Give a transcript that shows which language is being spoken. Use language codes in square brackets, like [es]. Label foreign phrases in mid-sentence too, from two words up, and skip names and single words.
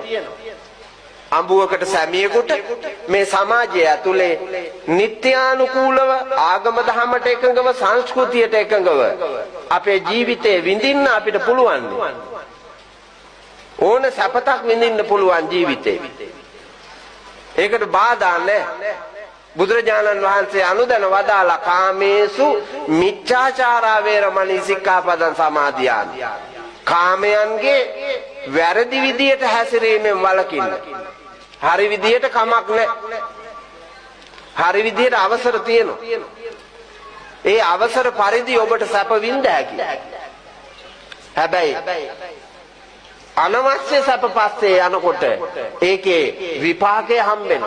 [si] අඹුවකට සැමියෙකුට මේ සමාජය ඇතුලේ නිත්‍යානුකූලව ආගම දහමට එකඟව සංස්කෘතියට එකඟව අපේ ජීවිතේ විඳින්න අපිට පුළුවන්. ඕන සපතක් විඳින්න පුළුවන් ජීවිතේ. ඒකට බාධා නැහැ. බුදුරජාණන් වහන්සේ අනුදැන වදාලා [pi] කාමේසු මිච්ඡාචාරා වේරමණී සික්ඛාපදං සමාදියාමි. [si] කාමයන්ගේ වැරදි විදියට හැසිරීමෙන් වළකින්න. හරි විදියට කමක් නැහැ. හරි විදියට අවසර තියෙනවා. ඒ අවසර පරිදි ඔබට සැප විඳ හැකියි. හැබැයි අනවශ්‍ය සැප පස්සේ යනකොට ඒකේ විපාකය හම්බෙනවා.